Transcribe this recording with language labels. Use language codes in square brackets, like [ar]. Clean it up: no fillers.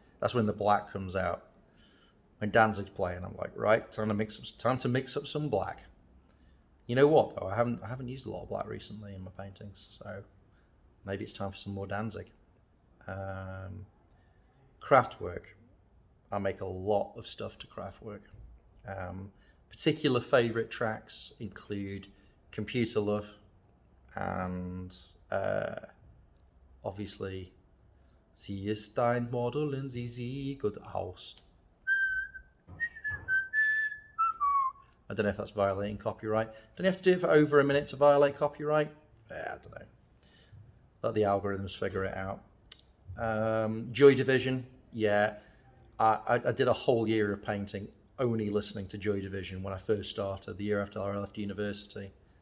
[en] That's when the black comes out. When Danzig's playing, I'm like, right, time to mix up some black. You know what though? I haven't used a lot of black recently in my paintings, so maybe it's time for some more Danzig. Craftwork. I make a lot of stuff to Craftwork. Particular favourite tracks include Computer Love and obviously [de] Sie ist ein Model and sie sieht gut aus. [en] I don't know if that's violating copyright. Don't you have to do it for over a minute to violate copyright? Yeah, I don't know. Let the algorithms figure it out. Joy Division, yeah. I did a whole year of painting only listening to Joy Division when I first started, the year after I left university.